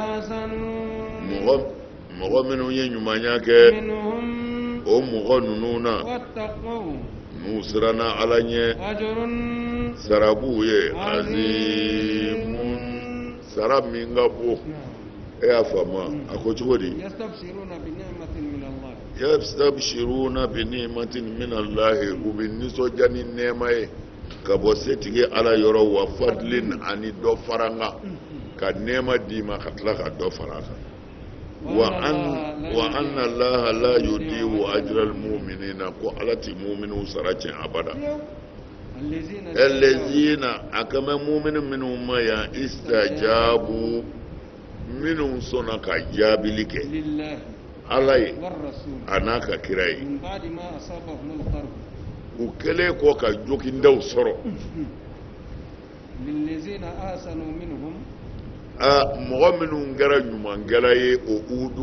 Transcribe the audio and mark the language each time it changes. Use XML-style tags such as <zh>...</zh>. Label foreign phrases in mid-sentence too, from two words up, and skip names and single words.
<bm>mɔgɔ minnu ye ɲumanya kɛ o mɔgɔ ninnu na n'u siranna Ala ɲɛ sarabu ye azimun sara min ka bon e y'a faamu a ko cogo di</bm> <ar>يستبشرون بنعمة من الله</ar> <bm>u bɛ nisɔndiya ni nɛɛma ye ka bɔ setigi Ala yɔrɔ</bm> <ar>وفضل</ar> <bm>ani dɔ fara n kan ka nɛɛma d'i ma ka tila ka dɔ fara a kan</bm> <ar>وأن الله لا يضيع أجر المؤمنين</ar> <bm>ko Ala ti mu'minu sara tiɲɛ abada allazina akama mu'minu minnu ma ya istajabu minnu sɔnna ka jaabili kɛ Ala ye a n'a ka kira ye u kɛlen kɔ ka jogindaw sɔrɔ mɔgɔ minnu kɛra ɲumankɛla ye o uhudu</bm>